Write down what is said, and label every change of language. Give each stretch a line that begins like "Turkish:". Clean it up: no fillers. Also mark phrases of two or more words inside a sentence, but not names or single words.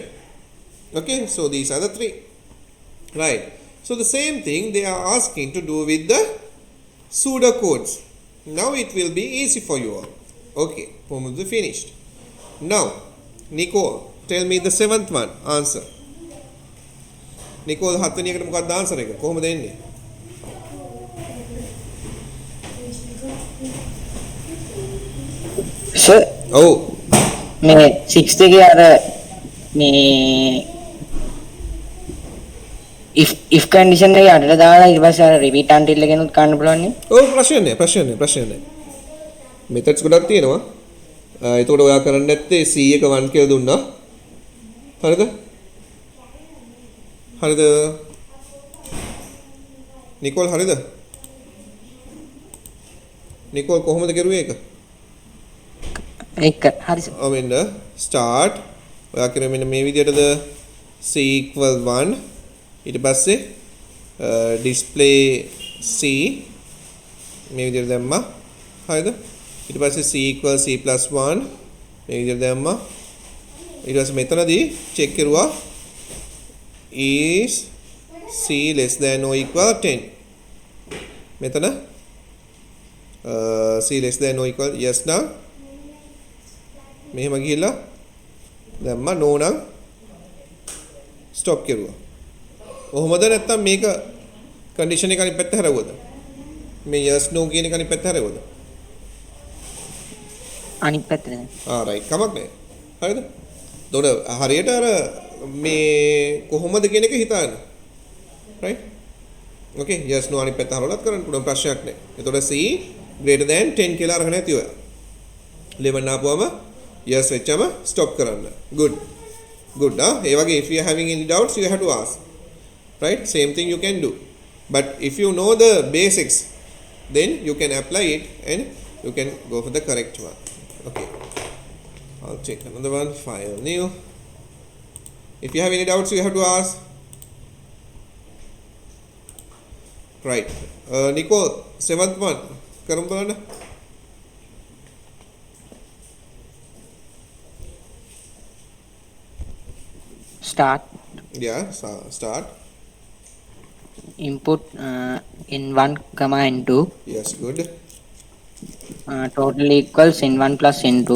English: Okay, so these are the three. Right, so the same thing they are asking to do with the pseudocodes. Now it will be easy for you all. Okay, homework is finished. Now Nicole, tell me the seventh one answer. Nicole,
Sinhala: හත්වෙනි එකට මොකක්ද ආන්සර් එක? කොහොමද එන්නේ? Sir, ඔව්. මේ 6 එකේ අර මේ
English: if condition
Sinhala: එක යටට දාලා ඊට පස්සේ අර
English: repeat until
Sinhala: එකෙනුත් ගන්න පුළුවන් නේ. ඔව් ප්‍රශ්න නැහැ. methods ගොඩක් තියෙනවා. එතකොට ඔයා කරන්න නැත්තේ C එක 1 කියලා දුන්නා. හරිද? නිකෝල් හරිද? නිකෝල් කොහොමද කරුවේ ඒක? ඒක හරි සර්. මෙන්න start ඔයා කරුවේ මෙන්න මේ විදිහටද
English: C equal 1
Sinhala: ඊට පස්සේ
English: display C
Sinhala: මේ විදිහට දැම්මා. හරිද? ඊට පස්සේ
English: C equal C plus 1
Sinhala: මේ විදිහට දැම්මා. ඊට පස්සේ මෙතනදී check කරුවා
English: is C less than or equal 10.
Sinhala: මෙතන
English: C less than or equal yes
Sinhala: නම් මෙහෙම ගිහිල්ලා දැම්මා no නම් stop කරුවා. කොහොමද නැත්තම් මේක condition එක අනිත් පැත්ත හැරෙවුවද? මේ
English: yes no
Sinhala: කියන එක අනිත් පැත්ත හැරෙවුවද? අනිත් පැත්තට දැන්. right කමක් නැහැ. හරිද? එතකොට හරියට අර මේ කොහොමද කියන එක හිතන්න.
English: right? okay yes no
Sinhala: අනිත් පැත්ත හරවලත් කරන්න පුළුවන් ප්‍රශ්නයක් නැහැ. එතකොට
English: C greater than 10
Sinhala: කියලා අරගෙන ඇති ඔයා. 11 ආපුවම yes වෙච්චම stop කරන්න.
English: good
Sinhala: ඒ වගේ
English: if you are having any doubts you have to ask. right, same thing you can do, but if you know the basics then you can apply it and you can go for the correct one. Okay, I'll check another one. File new. If you have any doubts you have to ask. right, Nicole, seventh one
Sinhala: කරමු බලන්න.
English: start yeah, start. input n1 comma n2 yes, good. total equals n1 plus n2